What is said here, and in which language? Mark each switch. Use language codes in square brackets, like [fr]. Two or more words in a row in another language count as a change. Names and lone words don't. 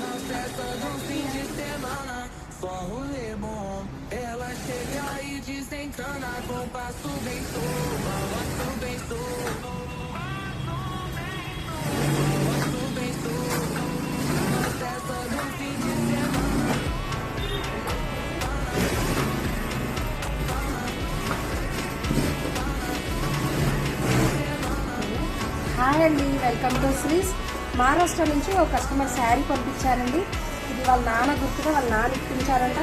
[pt] festa do fim de semana, só rolê bom. Ela chega e desencana com passo bem solto, balanço bem solto, balanço bem solto. Na festa do fim de semana. [te] హాయ్ అండి, [en] welcome to [te] శ్రీస్. మహారాష్ట్ర నుంచి ఒక కస్టమర్ శారీ పంపించారండి. ఇది వాళ్ళ నాన్న గుర్తుగా వాళ్ళ నాన్న ఇప్పించారంట.